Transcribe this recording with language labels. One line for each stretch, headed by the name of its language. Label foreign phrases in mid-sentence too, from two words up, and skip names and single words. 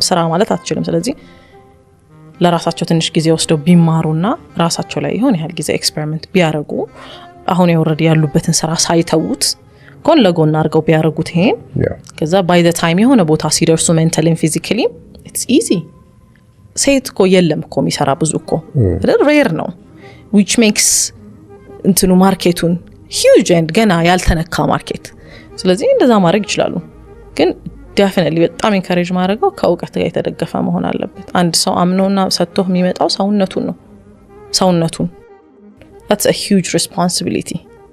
Amharic: ስራ ማለት አትችልም ስለዚህ ለራሳቸው ትንሽ ጊዜ ወስደው ቢማሩና ራሳቸው ላይ ይሆን ያህል ጊዜ ኤክስፐሪመንት ቢያረጉ አሁን ኦሬዲ ያሉበትን ስራ ሳይተውት ጎን ለጎን አድርገው ቢያረጉት ይሄን ከዛ
English: by the time
Amharic: የሆነ ቦታ ሲደርሱ
English: mentally physically it's easy
Amharic: ሴት እኮ የለም እኮ የሚሰራ ብዙ እኮ ሬር ነው
English: which makes
Amharic: እንትኑ ማርኬቱን
English: huge and
Amharic: ገና ያልተነካ ማርኬት ስለዚህ እንደዛ ማድረግ ይችላሉ ግን definitely በጣም encourage ማድረገው ከእውቀት ጋር የተደገፈ መሆን አለበት አንድ ሰው አምኖና ሰጥቶ የሚመጣው ሰውነቱን ነው ሰውነቱን
English: that's a huge responsibility